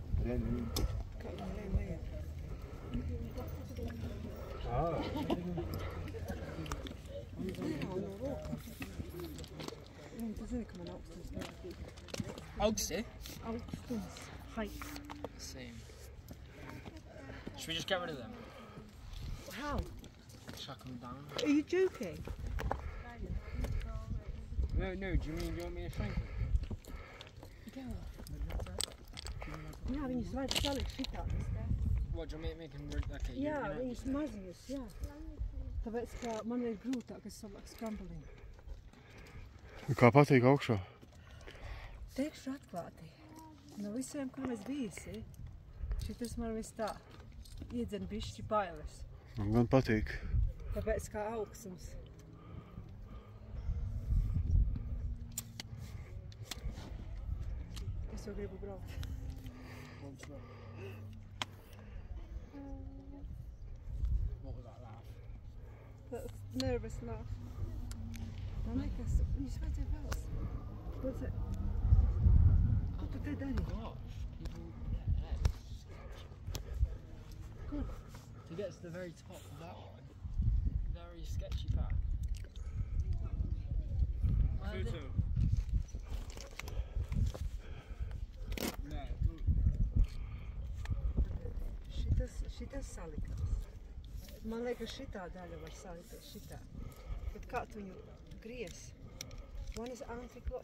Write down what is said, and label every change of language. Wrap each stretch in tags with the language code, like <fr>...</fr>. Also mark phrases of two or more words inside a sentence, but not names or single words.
<lv>Kā viņiem vajag? No rokām. Tu zini, ka man augstums nepatīk. Augsti? Augstums.</lv> <en>Height. Same. Should we just get rid of them? How? Chuck them down. Are you joking? No, do you want me to shrink them?</en> <lv>Jā, viņus vajag salikt šitā.</lv> <en>What, do you want me to make them... Okay,</en> <lv>Jā, viņus maziņus, jā. Tāpēc, ka man ir grūtāk, es salāk skrambuliņu. Kā patīk augšā? Teikšu atklāti. No visiem, kur mēs bijusi, šitas man viss tā iedzen bišķi bailes. Man gan patīk. Tāpēc kā augstums. Es jau gribu braukt.</lv> <en>What was that laugh? That's nervous laugh.</en> <lv>Man liekas, viņus vajadzēja vēl. Vajadzēja. Ko tu te dari?</lv> <en>Gosh, people get heads.</en> <lv>Kur?</lv> <en>To get to the very top of that one. Very sketchy path. Photo.</en> <lv>Šitas salikās. Man liekas, šitā daļa var salikties šitā. Bet kā tu viņu griez?</lv> <en>One is anti-clockwise.</en>